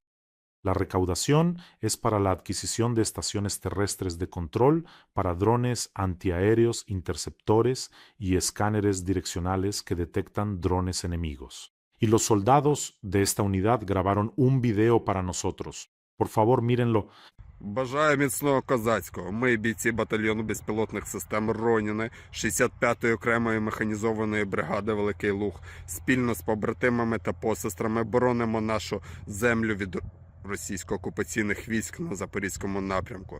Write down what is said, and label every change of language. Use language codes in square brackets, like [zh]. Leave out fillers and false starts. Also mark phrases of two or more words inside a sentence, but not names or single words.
[es] La recaudación es para la adquisición de estaciones terrestres de control para drones antiaéreos, interceptores y escáneres direccionales que detectan drones enemigos. Y los soldados de esta unidad grabaron un video para nosotros. Por favor, mírenlo. [uk] Бажаю міцного козацького. Ми, бійці батальйону безпілотних систем Роніни 65-ї окремої механізованої бригади Великий Луг, спільно з побратимами та посестрами боронимо нашу землю від російсько-окупаційних військ на Запорізькому напрямку.